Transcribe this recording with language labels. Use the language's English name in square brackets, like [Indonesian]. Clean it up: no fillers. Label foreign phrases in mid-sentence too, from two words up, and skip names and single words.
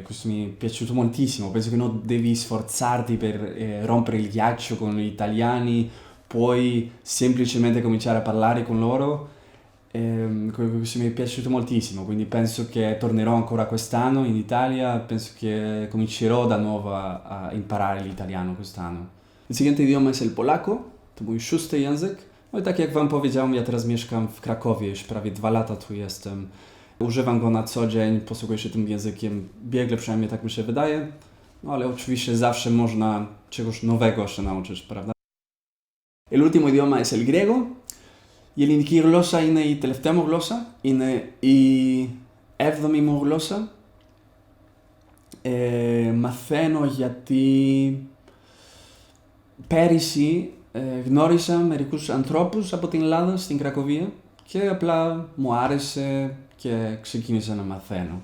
[Italian] Questo mi è piaciuto moltissimo. Penso che non devi sforzarti per rompere il ghiaccio con gli italiani, puoi semplicemente cominciare a parlare con loro. Questo mi è piaciuto moltissimo, quindi penso che tornerò ancora quest'anno in Italia, penso che comincerò da nuovo a imparare l'italiano quest'anno. [Spanish] Il siguiente idioma es el polaco, [Polish] to mój szósty język. No i tak jak wam powiedziałem, ja teraz mieszkam w Krakowie, już prawie 2 lata tu jestem. Używam go na co dzień, posługuję się tym językiem biegle, przynajmniej tak mi się wydaje. No ale oczywiście zawsze można czegoś nowego się nauczyć, prawda? [Spanish] El último idioma es el griego. [Greek] Η γλώσσα είναι η τελευταία μου γλώσσα, είναι η 7η μου γλώσσα. Μαθαίνω γιατί πέρυσι γνώρισα μερικούς ανθρώπους από την Ελλάδα στην Κρακοβία και απλά μου άρεσε και ξεκίνησα να μαθαίνω.